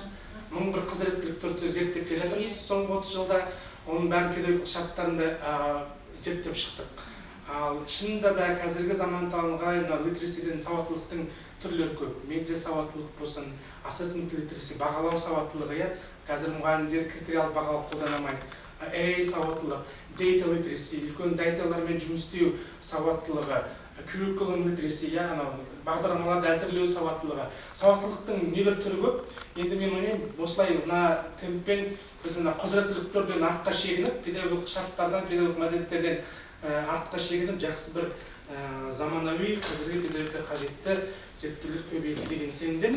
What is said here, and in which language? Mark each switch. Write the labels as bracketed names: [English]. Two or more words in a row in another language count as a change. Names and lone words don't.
[Kazakh] Мың бір құзыреттіліктерді зерттеп келе жатырмыз соңғы 30 жылда, оның бәрін педагог шарттарында зерттеп шықтық. Ал шынында да қазіргі заман талғай литресиден сауаттылықтың түрлері көп. Медиа сауаттылық болсын, [English] assessment literacy, [Kazakh] бағалау сауаттылығы, қазір мұғалімдер критериялық бағалау қолданамайды. сауаттылық, [English] data literacy, [Kazakh] үлкен даталармен жұмыс істеу сауаттылығы, [English] curriculum literacy, [Kazakh] бағдарламаларды әзірлеу сауаттылығы. Сауаттылықтың небір түрі көп. Енді мен ойлаймын, осылай мына темппен біз құзыреттіліктерден артқа шегініп, педагогикалық шарттардан, педагогикалық міндеттерден артқа шегініп, жақсы бір заманауи қазіргі педагогика қажетті зерттеулер көбейді деген сенімдемін.